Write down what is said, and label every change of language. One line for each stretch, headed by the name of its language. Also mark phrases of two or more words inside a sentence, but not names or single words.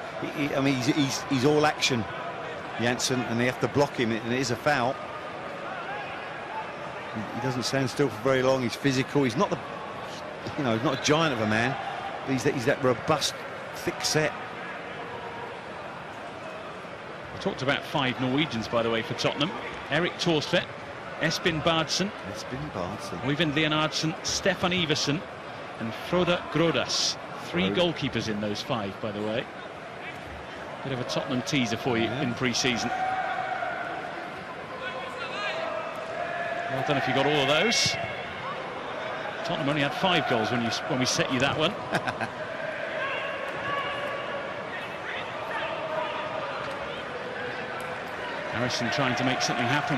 English: I mean, he's all action, Janssen, and they have to block him, and it is a foul. He doesn't stand still for very long. He's physical. He's not he's not a giant of a man, but he's that robust, thick set. We talked about 5 Norwegians, by the way, for Tottenham. Erik Thorstvedt, Espen Bardsen, Øyvind Leonardsen, Stefan Iversen, and Frode Grodås. 3 goalkeepers in those 5, by the way. Bit of a Tottenham teaser for you in pre-season. Well, I don't know if you got all of those. Tottenham only had 5 goals when we set you that one. Harrison trying to make something happen.